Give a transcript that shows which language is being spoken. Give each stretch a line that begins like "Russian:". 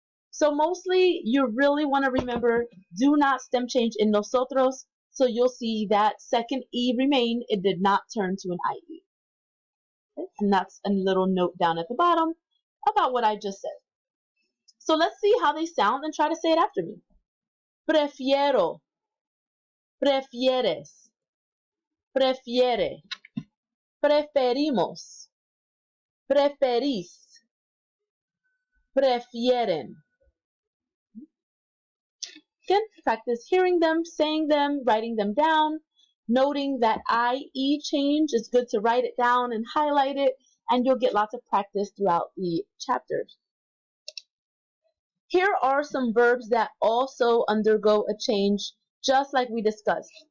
English: So mostly you really want to remember, do not stem change in nosotros. So you'll see that second E remained. It did not turn to an IE. Okay? And that's a little note down at the bottom about what I just said. So let's see how they sound and try to say it after me.
Spanish: Prefiero, prefieres, prefiere, preferimos, preferís, prefieren.
English: Again, practice hearing them, saying them, writing them down, noting that IE change is good to write it down and highlight it, and you'll get lots of practice throughout the chapters. Here are some verbs that also undergo a change, just like we discussed.